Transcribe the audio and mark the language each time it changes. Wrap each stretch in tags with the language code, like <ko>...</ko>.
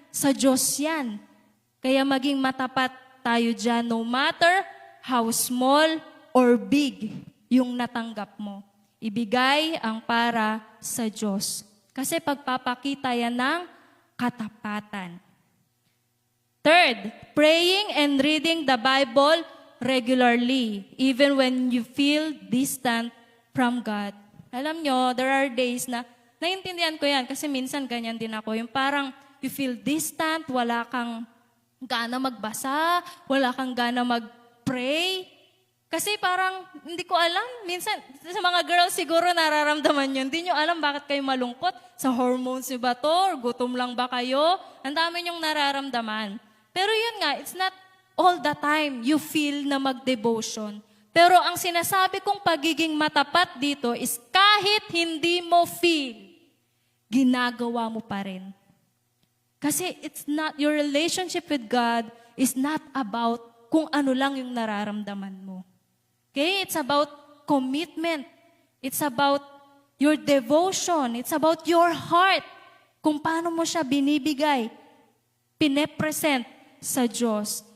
<tl>Sa Diyos yan. Kaya maging matapat tayo dyan, no matter how small or big yung natanggap mo. Ibigay ang para sa Diyos. Kasi pagpapakita yan ng katapatan.</tl> <en>Third, praying and reading the Bible regularly, even when you feel distant from God.</en> <tl>Alam nyo, there are days na, naiintindihan ko yan kasi minsan ganyan din ako. Yung parang you feel distant, wala kang gana magbasa, wala kang gana mag-pray. Kasi parang, hindi ko alam, minsan, sa mga girls siguro nararamdaman yun. Hindi nyo alam bakit kayo malungkot. Sa hormones nyo ba to? Or gutom lang ba kayo? Ang dami nyong nararamdaman. Pero yun nga, it's not all the time you feel na mag-devotion. Pero ang sinasabi kong pagiging matapat dito is kahit hindi mo feel, ginagawa mo pa rin.</tl> <en>Kasi it's not, your relationship with God is not about kung ano lang yung nararamdaman mo. Okay? It's about commitment. It's about your devotion. It's about your heart.</en> <tl>Kung paano mo siya binibigay, pinepresent sa Diyos.</tl>